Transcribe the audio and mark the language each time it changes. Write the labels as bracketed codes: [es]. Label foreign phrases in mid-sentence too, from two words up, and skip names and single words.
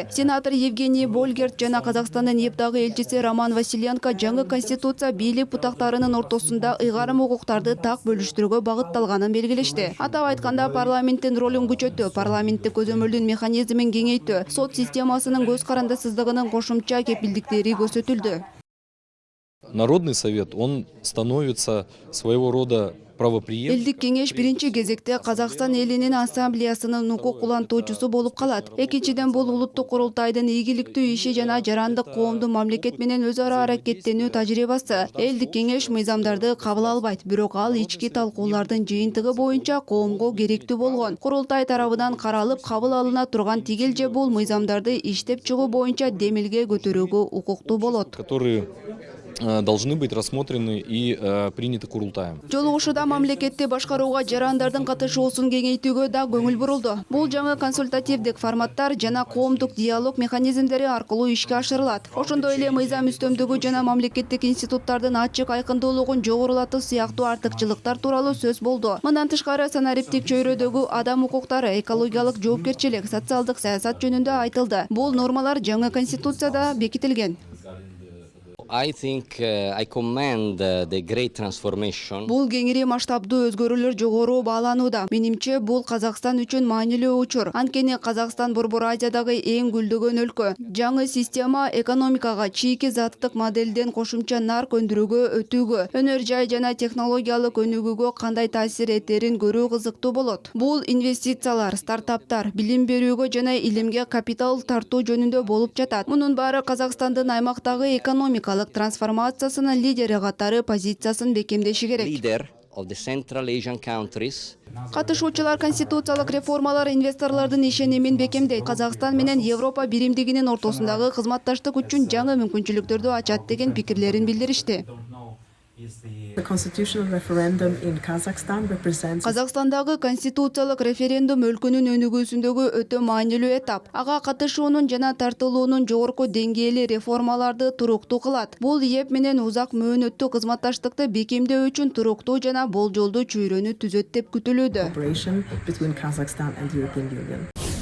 [ky] Сенатор Евгений Больгерт жана Казакстандын Эптагы элчиси Роман Василенко жаңы конституция бийлик бутактарынын ортосунда ыйгарым укуктарды так бөлүштүрүүгө багытталганын белгилешти. Атап айтканда, парламенттин ролун күчөтүү, парламенттик көзөмөлдүн механизмин кеңейтүү, сот системасынын көз карандысыздыгынын кошумча кепилдиктери көрсөтүлдү. [ru] Народный совет, он становится своего рода правоприемником. [ky] Элдик кеңеш биринчи кезекте Казакстан элинин ассамблеясынын укук улантуучусу болуп калат. Экинчиден, бул улуттук курултайдын ийгиликтүү иши жана жарандык коомдун мамлекет менен өз ара аракеттенүү тажрыйбасы. Элдик кеңеш мыйзамдарды кабыл албайт, бирок ал ички талкуулардын жыйынтыгы боюнча коомго керектүү болгон. Курултай тарабынан каралып кабыл алына турган тигил же бул мыйзамдарды иштеп чыгуу боюнча демилге көтөрүүгө укуктуу болот. [ru] Которые должны быть рассмотрены и приняты Курултаем. [ky] Жолугушууда мамлекетти башкарууга жарандардын катышуусун кеңейтүүгө да көңүл бурулду. Бул жаңы консультативдик форматтар жана коомдук диалог механизмдери аркылуу ишке ашырылат. Ошондой эле мыйзам үстөмдүгү жана мамлекеттик институттардын ачык айкындуулугун жогорулатуу сыяктуу артыкчылыктар тууралуу сөз болду. Мындан тышкары, санариптик чөйрөдөгү адам укуктары, экологиялык жоопкерчилик, социалдык саясат жөнүндө айтылды. Бул нормалар жаңы конституцияда бекитилген. [en] I think I commend the great transformation. [ky] Бул кеңири масштабдуу өзгөрүүлөр жогору бааланууда. Менимче, бул Казакстан үчүн маанилүү учур. Анткени Казакстан Борбор Азиядагы эң гүлдөгөн өлкө. Жаңы система экономикага чийки заттык моделден кошумча нарк өндүрүүгө өтүүгө, өнөр жай жана технологиялык өнүгүүгө кандай таасир этерин көрүү кызыктуу болот. Бул инвестициялар, стартаптар, билим берүүгө жана илимге капитал тартуу жөнүндө болуп жатат. Мунун баары Казакстандын аймактагы экономикалык трансформациясынын лидери катары позициясын бекемдеши керек. [en] Leader of the Central Asian countries. [ky] Катышуучулар конституциялык реформалар инвесторлордун ишенимин бекемдейт. Казакстан менен Европа биримдигинин ортосундагы кызматташтык үчүн жаңы мүмкүнчүлүктөрдү ачат деген пикирлерин билдиришти. [en] The constitutional referendum in Kazakhstan represents [ky] Казакстандагы конституциялык референдум өлкөнүн өнүгүүсүндөгү өтө маанилүү этап. Ага катышуунун жана тартылуунун жогорку деңгээли реформаларды туруктуу кылат. Бул еп менен узак мөөнөттүү кызматташтыкты бекемдөө үчүн туруктуу жана болжолдуу чөйрөнү түзөт деп күтүлүүдө. [en] cooperation between Kazakhstan and the European Union.